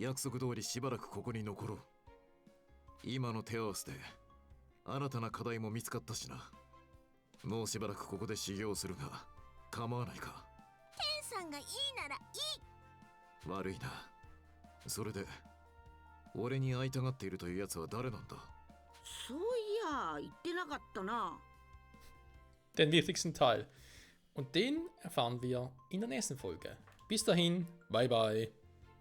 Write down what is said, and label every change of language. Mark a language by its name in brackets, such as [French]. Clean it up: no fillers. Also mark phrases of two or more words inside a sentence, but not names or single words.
[Japanese] 約束通りしばらくここに残ろう。今の手合わせで新たな課題も見つかったしな。もうしばらくここで修行するが構わないか。ケンさんがいいならいい。悪いな。それで俺に会いたがっているというやつは誰なんだ？そういや言ってなかったな。 [German] Den wichtigsten Teil. Und den erfahren wir in der nächsten Folge. Bis dahin, [English] bye bye.